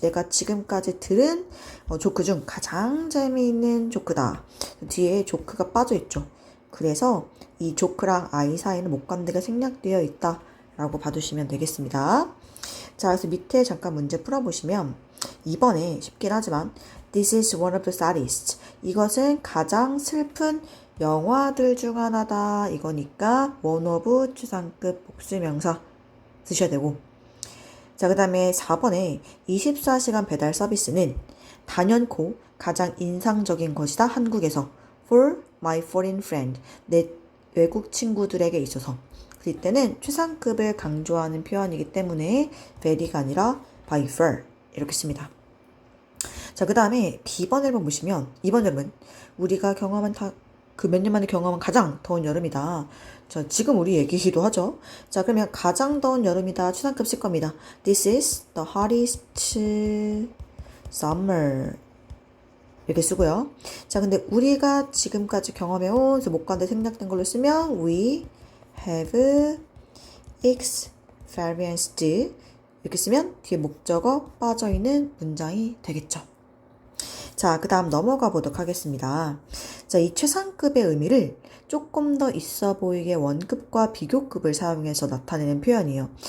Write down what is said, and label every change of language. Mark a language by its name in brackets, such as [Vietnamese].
[Korean] 내가 지금까지 들은 조크 중 가장 재미있는 조크다. 뒤에 조크가 빠져있죠. 그래서 이 조크랑 I 사이는 목관대가 생략되어 있다. 라고 봐두시면 되겠습니다. 자, 그래서 밑에 잠깐 문제 풀어보시면 [English] 2번에 쉽긴 하지만 This is one of the saddest. [Korean] 이것은 가장 슬픈 영화들 중 하나다. 이거니까 one of 추상급 복수명사 쓰셔야 되고. 자, 그 다음에 4번에 24시간 배달 서비스는 단연코 가장 인상적인 것이다. [English] 한국에서 for my foreign friend. [Korean] 내 외국 친구들에게 있어서. 이때는 최상급을 강조하는 표현이기 때문에 very가 아니라 by far 이렇게 씁니다. 자, 그 다음에 B번 1번 보시면 이번 여름은 우리가 경험한 그 몇 년 만에 경험한 가장 더운 여름이다. 자, 지금 우리 얘기기도 하죠. 자, 그러면 가장 더운 여름이다. 추상급 쓸 겁니다. [English] This is the hottest summer. [Korean] 이렇게 쓰고요. 자, 근데 우리가 지금까지 경험해온 그래서 목관대 생략된 걸로 쓰면 we have experienced 이렇게 쓰면 뒤에 목적어 빠져있는 문장이 되겠죠. 자, 그 다음 넘어가 보도록 하겠습니다. 자, 이 최상급의 의미를 조금 더 있어 보이게 원급과 비교급을 사용해서 나타내는 표현이에요.